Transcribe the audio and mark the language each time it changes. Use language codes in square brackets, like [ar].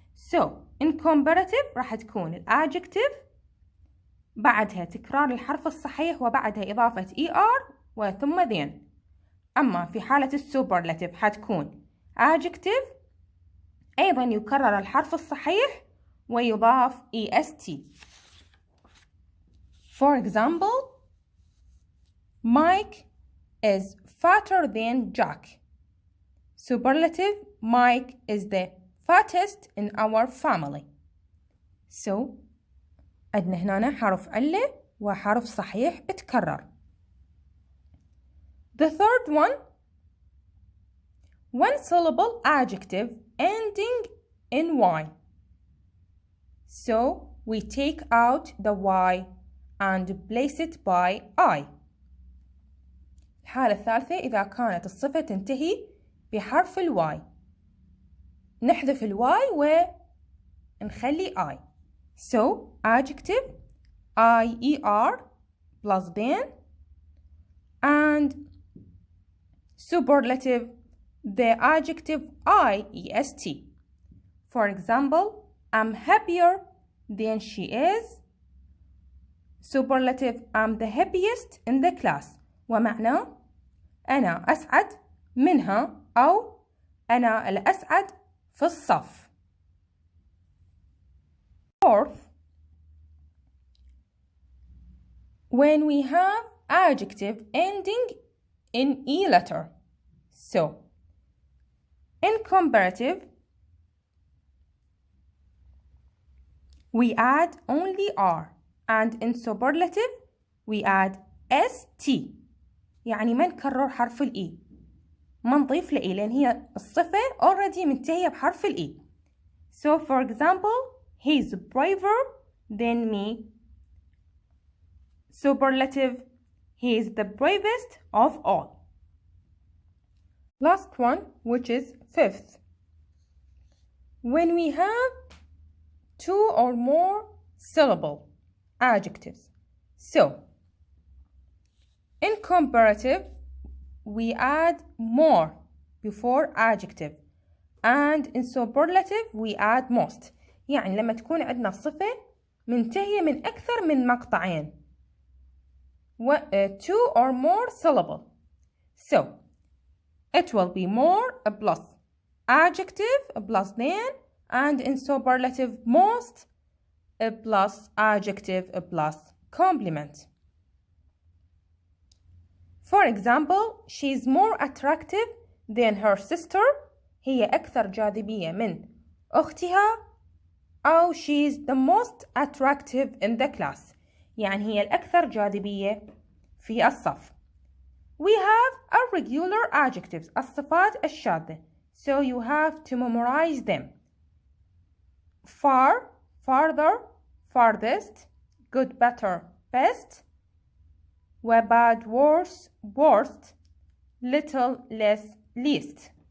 [en] So in comparative [ar] راح تكون الادجكتيف بعدها تكرار الحرف الصحيح وبعدها إضافة ER وثم then. أما في حالة السوبرلاتيف حتكون adjective أيضا يكرر الحرف الصحيح ويضاف EST. [en] For example, Mike is fatter than Jack. Superlative, Mike is the fattest in our family. [ar] So, عندنا هنا حرف علة وحرف صحيح بتكرر. [en] The third one syllable adjective ending in Y. So, we take out the Y and place it by I. [ar] الحالة الثالثة إذا كانت الصفة تنتهي بحرف الواي نحذف الواي ونخلي I. [en] So, adjective IER plus then, and superlative the adjective IEST. For example, I'm happier than she is. Superlative, I'm the happiest in the class. [ar] ومعناه أنا أسعد منها أو أنا الأسعد في الصف. [en] Fourth, when we have adjective ending in E letter, so In comparative, we add only R, and in superlative we add ST. [ar] يعني ما نكرر حرف الإي، ما نضيف لإي لأن هي الصفة already منتهية بحرف الإي. [en] So for example, he's braver than me. Superlative, he is the bravest of all. Last one, which is fifth. When we have two or more syllable adjectives. So, in comparative, we add more before adjective, and in superlative we add most. [ar] يعني لما تكون عندنا صفة منتهية من أكثر من مقطعين. [en] Two or more syllable. So, it will be more plus adjective plus than, and in superlative most plus adjective plus complement. For example, she is more attractive than her sister. [ar] هي أكثر جاذبية من أختها. [en] أو she is the most attractive in the class. [ar] يعني هي الأكثر جاذبية في الصف. [en] We have irregular adjectives, [ar] الصفات الشاذة. [en] So you have to memorize them. Far, farther, farthest, good, better, best, bad, worse, worst, little, less, least.